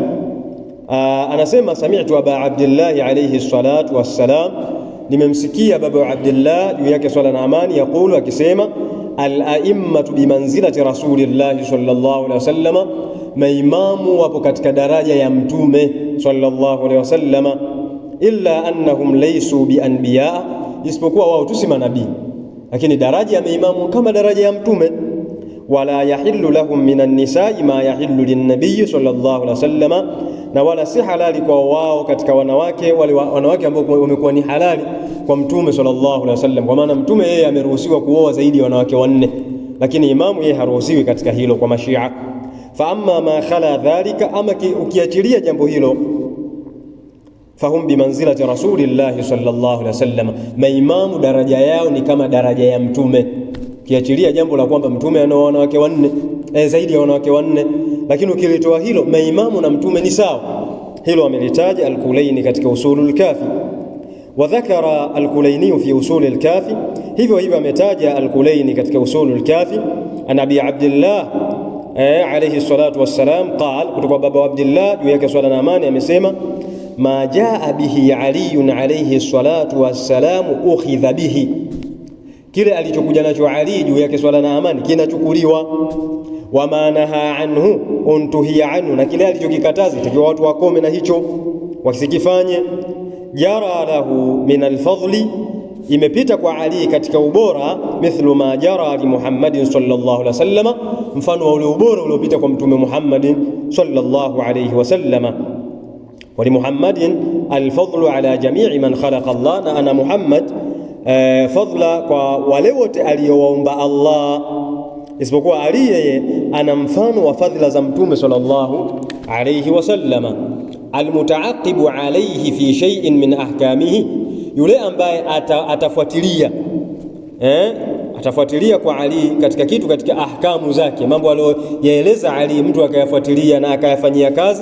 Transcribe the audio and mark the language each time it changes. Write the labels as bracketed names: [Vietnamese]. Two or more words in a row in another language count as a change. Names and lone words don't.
[Swahili] Anasema [Arabic] سمعت أبا عبد الله عليه الصلاة والسلام, [Swahili] nimemsikia baba Abdullah juu yake swalla na amani, yakulu, akisema [Arabic] الأئمة بمنزلة رسول الله صلى الله عليه وسلم, [Swahili] maimamu wapo katika daraja ya mtume [Arabic] صلى الله عليه وسلم, إلا أنهم ليسوا بأنبياء, [Swahili] isipokuwa wao tu si manabii, lakini daraja ya maimamu kama daraja ya mtume. [Arabic] ولا يحل لهم من النساء ما يحل للنبي صلى الله عليه وسلم, [Swahili] na wala si halali kwa wao katika wanawake wale wanawake ambao wamekuwa ni halali kwa mtume [Arabic] صلى الله عليه وسلم, [Swahili] kwa maana mtume yeye ameruhusiwa kuoa zaidi ya wanawake 4, lakini imamu yeye haruhusiwi katika hilo kwa mashia. [Arabic] فأما ما خلا ذلك, [Swahili] ama ukiachilia jambo hilo, [Arabic] فهم بمنزلة رسول الله صلى الله عليه وسلم, [Swahili] maimamu daraja yao ni kama daraja ya mtume. Ukiachilia jambo la kwamba mtume ana wanawake 4 zaidi ya wanawake 4, lakini ukilitoa hilo, maimamu na mtume ni sawa. Hilo amelitaja al-Kulaini katika Usulul Kafi. [Arabic] وذكر الكليني في أصول الكافي, [Swahili] hivyo ametaja al-Kulaini katika Usulul Kafi, [Arabic] عن أبي عبد الله عليه الصلاة والسلام قال, [Swahili] kutoka baba Abdullah juu yake swalla na amani, amesema [Arabic] ما جاء به علي عليه الصلاة والسلام أخذ به, [Swahili] kile alichokuja nacho Ali juu yake swalla na amani kinachukuliwa. [Arabic] وما نهى عنه انتهي عنه, [Swahili] na kile alichokikataza takiwa watu wakome na hicho wasikifanye. [Arabic] جرى له من الفضل, [Swahili] imepita kwa Ali katika ubora, [Arabic] مثل ما جرى لمحمد صلى الله عليه وسلم, [Swahili] mfano wa ule ubora uliopita kwa mtume Muhammadin [Arabic] صلى الله عليه وسلم. ولمحمد الفضل على جميع من خلق الله, [Swahili] na ana Muhammad fadla kwa wale wote aliyowaumba Allah, isipokuwa Ali yeye ana mfano wa fadhila za mtume [Arabic] صلى الله عليه وسلم. المتعقب عليه في شيء من أحكامه, [Swahili] yule ambaye atafuatilia kwa Ali katika kitu katika ahkamu zake, mambo aliyoyaeleza Ali mtu akayafuatilia na akayafanyia kazi.